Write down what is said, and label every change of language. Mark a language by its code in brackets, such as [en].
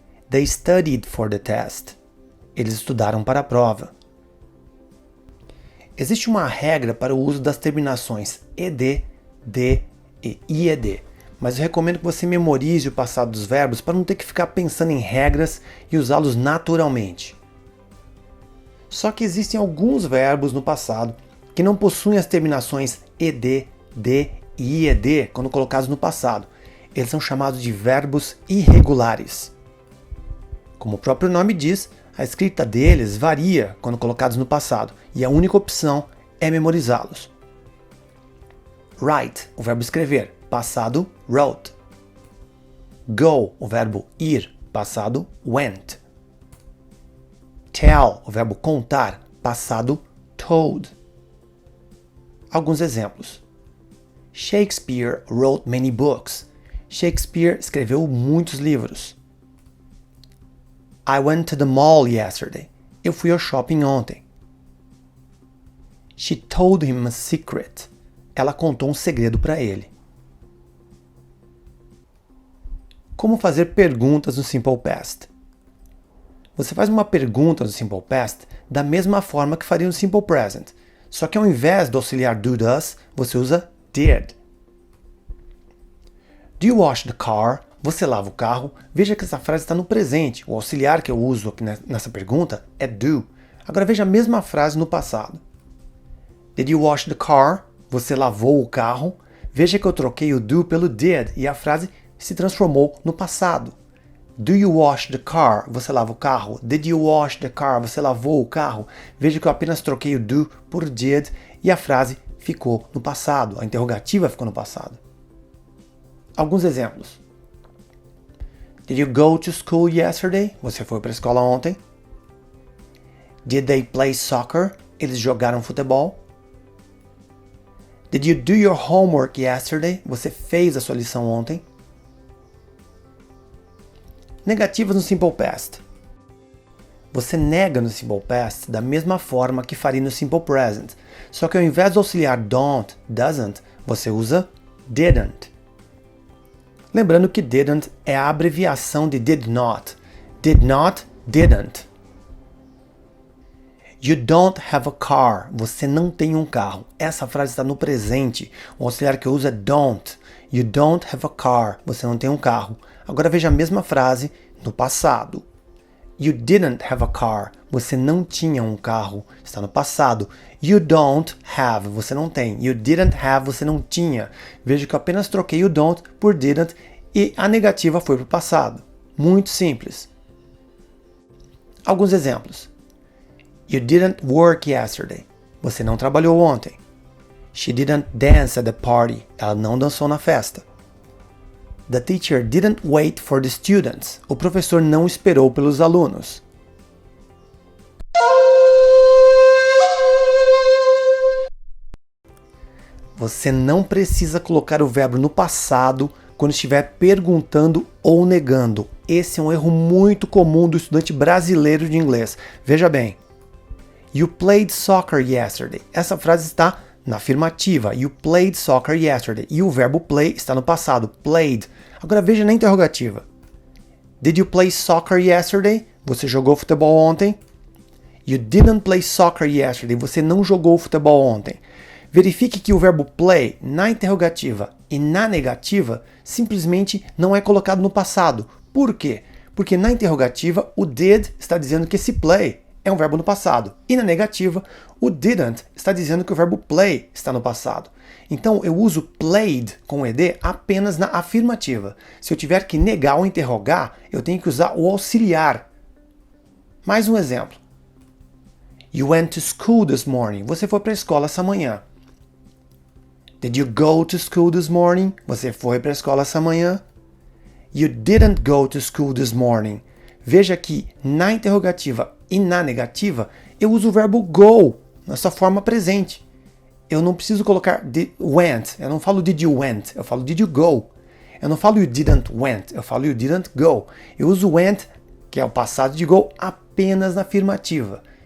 [en] They studied for the test. [pt] Eles estudaram para a prova. Existe uma regra para o uso das terminações ed, d e ied, mas eu recomendo que você memorize o passado dos verbos para não ter que ficar pensando em regras e usá-los naturalmente. Só que existem alguns verbos no passado que não possuem as terminações ed, d e ied quando colocados no passado. Eles são chamados de verbos irregulares. Como o próprio nome diz, a escrita deles varia quando colocados no passado e a única opção é memorizá-los. Write, o verbo escrever, passado wrote. Go, o verbo ir, passado went. Tell, o verbo contar, passado told. Alguns exemplos. [en] Shakespeare wrote many books. [pt] Shakespeare escreveu muitos livros. [en] I went to the mall yesterday. [pt] Eu fui ao shopping ontem. [en] She told him a secret. [pt] Ela contou um segredo para ele. Como fazer perguntas no Simple Past? Você faz uma pergunta no Simple Past da mesma forma que faria no Simple Present, só que ao invés do auxiliar do, does, você usa did. [en] Do you wash the car? [pt] Você lava o carro? Veja que essa frase está no presente. O auxiliar que eu uso aqui nessa pergunta é do. Agora veja a mesma frase no passado. [en] Did you wash the car? [pt] Você lavou o carro? Veja que eu troquei o do pelo did e a frase se transformou no passado. [en] Do you wash the car? [pt] Você lava o carro. [en] Did you wash the car? [pt] Você lavou o carro. Veja que eu apenas troquei o do por did e a frase ficou no passado. A interrogativa ficou no passado. Alguns exemplos. [en] Did you go to school yesterday? [pt] Você foi para a escola ontem. [en] Did they play soccer? [pt] Eles jogaram futebol. [en] Did you do your homework yesterday? [pt] Você fez a sua lição ontem. Negativas no Simple Past. Você nega no Simple Past da mesma forma que faria no Simple Present, só que ao invés do auxiliar don't, doesn't, você usa didn't. Lembrando que didn't é a abreviação de did not. [en] Did not, didn't. You don't have a car. [pt] Você não tem um carro. Essa frase está no presente. O auxiliar que eu uso é don't. [en] You don't have a car. [pt] Você não tem um carro. Agora veja a mesma frase no passado. [en] You didn't have a car. [pt] Você não tinha um carro. Está no passado. [en] You don't have. [pt] Você não tem. [en] You didn't have. [pt] Você não tinha. Veja que eu apenas troquei o don't por didn't e a negativa foi para o passado. Muito simples. Alguns exemplos. [en] You didn't work yesterday. [pt] Você não trabalhou ontem. [en] She didn't dance at the party. [pt] Ela não dançou na festa. [en] The teacher didn't wait for the students. [pt] O professor não esperou pelos alunos. Você não precisa colocar o verbo no passado quando estiver perguntando ou negando. Esse é um erro muito comum do estudante brasileiro de inglês. Veja bem. [en] You played soccer yesterday. [pt] Essa frase está na afirmativa. [en] You played soccer yesterday. [pt] E o verbo play está no passado. Played. Agora veja na interrogativa. [en] Did you play soccer yesterday? [pt] Você jogou futebol ontem? [en] You didn't play soccer yesterday. [pt] Você não jogou futebol ontem. Verifique que o verbo play na interrogativa e na negativa simplesmente não é colocado no passado. Por quê? Porque na interrogativa o did está dizendo que esse play é um verbo no passado. E na negativa o didn't está dizendo que o verbo play está no passado. Então eu uso played com ed apenas na afirmativa. Se eu tiver que negar ou interrogar, eu tenho que usar o auxiliar. Mais um exemplo. [en] You went to school this morning. [pt] Você foi para a escola essa manhã. [en] Did you go to school this morning? [pt] Você foi para a escola essa manhã? [en] You didn't go to school this morning. [pt] Veja que na interrogativa e na negativa eu uso o verbo go na sua forma presente. Eu não preciso colocar went. Eu não falo [en] did you went. [pt] Eu falo [en] did you go. [pt] Eu não falo [en] you didn't went. [pt] Eu falo [en] you didn't go. [pt] Eu uso went, que é o passado de go, apenas na afirmativa.